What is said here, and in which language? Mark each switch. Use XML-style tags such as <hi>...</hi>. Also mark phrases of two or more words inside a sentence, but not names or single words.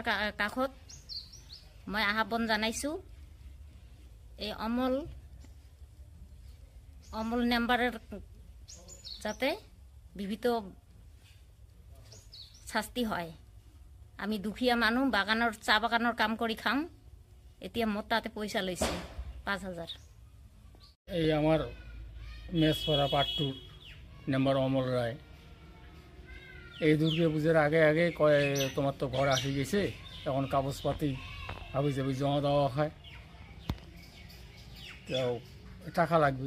<as>বিশ্ব শৰ্মাৰ কাষত মই আহ্বান জনাইছোঁ এই অমল নাম্বাৰৰ যাতে বিহিত শাস্তি হয়। আমি দুখীয়া মানুহ, চাহ বাগানৰ কাম কৰি খাওঁ। এতিয়া মোৰ তাতে পইচা লৈছে 5,000।</as> <bn>এই আমার মেসপড়া পাট্টুর নাম্বার অমল রায়। এই দুর্গা পুজোর আগে আগে কয় তোমার তো ঘর আসে গেছে, এখন কাগজপাতি হাবি জাবি জমা দেওয়া হয়, তো টাকা লাগবে।</bn>